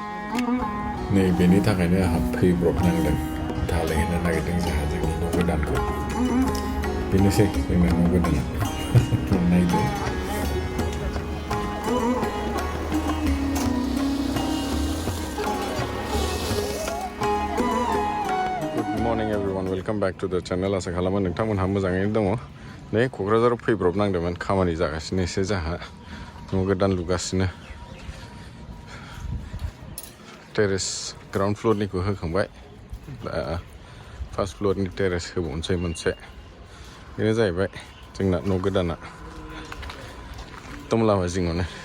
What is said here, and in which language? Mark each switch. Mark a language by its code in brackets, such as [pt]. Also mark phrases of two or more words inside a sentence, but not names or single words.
[brx] नै बेनि थाखायनो आंहा फैब्रबनांदों धालायहोनो नागिरदों जोंहा जोंनि न' गोदानखौ बेनोसै जोंना न' गोदाना नायदो [en] morning everyone welcome back to the channel [brx] आसा खालामो नोंथांमोनहा मोजाङैनो दङ नै क'क्राझाराव फैब्रबनांदोंमोन खामानि जागासिनो एसे जोंहा न' गोदान लुगासिनो [en] terrace ground floor [brx] होखांबाय दा [en] first floor terrace [brx] होबावनोसै मोनसे बेनो जाहैबाय जोंना न' गोदाना एकदम लामा जिङावनो